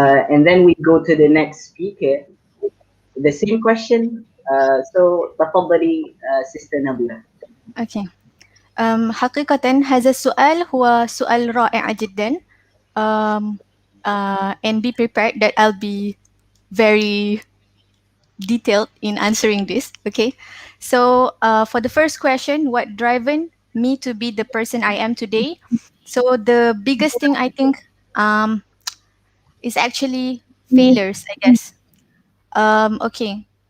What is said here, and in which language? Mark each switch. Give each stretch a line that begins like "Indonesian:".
English: And then we go to the next speaker. The same question. So
Arabic: تفضلي
English: Sister Nabila. Okay.
Arabic: حقيقة هذا السؤال هو سؤال رائع جدا.
English: And be prepared that I'll be very detailed in answering this. Okay. So for the first question, what driven me to be the person I am today? So the biggest thing I think is actually failures, I guess. Okay.